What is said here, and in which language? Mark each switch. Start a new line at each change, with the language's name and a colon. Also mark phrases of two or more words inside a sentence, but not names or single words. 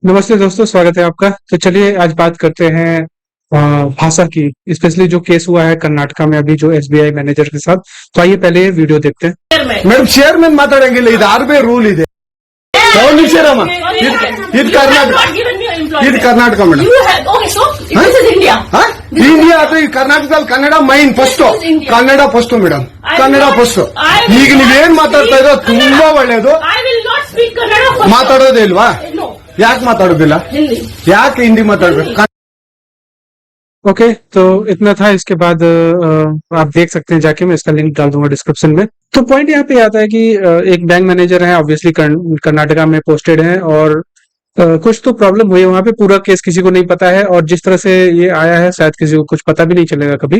Hindi: नमस्ते दोस्तों, स्वागत है आपका। तो चलिए आज बात करते हैं भाषा की। स्पेशली जो केस हुआ है कर्नाटका में अभी जो एसबीआई मैनेजर के साथ। तो आइए पहले ये वीडियो देखते हैं।
Kannada: ಮೇಡಮ್ ಚೇರ್ಮನ್ ಮಾತಾಡಂಗಿಲ್ಲ, ಇದು ಆರ್ಬಿ ರೂಲ್ ಇದೆ. ಗೌನಿಸಿರಮ್ಮ ಇದು ಕರ್ನಾಟಕ, ಇದು ಕರ್ನಾಟಕ ಮೇಡಮ್. ಇಂಡಿಯಾ ಅಥವಾ ಈ ಕರ್ನಾಟಕದಲ್ಲಿ ಕನ್ನಡ
English: main first,
Kannada: ಕನ್ನಡ ಫಸ್ಟ್ ಮೇಡಮ್, ಕನ್ನಡ ಫಸ್ಟ್. ಈಗ ನೀವೇನ್ ಮಾತಾಡ್ತಾ ಇರೋ ತುಂಬಾ ಒಳ್ಳೇದು. ಮಾತಾಡೋದೇ ಇಲ್ವಾ? ಯಾಕೆ ಮಾತಾಡೋದಿಲ್ಲ? ಯಾಕೆ ಹಿಂದಿ ಮಾತಾಡ್ಬೇಕು?
Hindi: ओके, तो इतना था। इसके बाद आप देख सकते हैं जाके, मैं इसका लिंक डाल दूंगा डिस्क्रिप्शन में। तो पॉइंट यहाँ पे आता है कि एक
English: bank manager
Hindi: है, ऑब्वियसली कर्नाटका में पोस्टेड है, और कुछ तो प्रॉब्लम हुई है वहां पे। पूरा केस किसी को नहीं पता है, और जिस तरह से ये आया है शायद किसी को कुछ पता भी नहीं चलेगा कभी।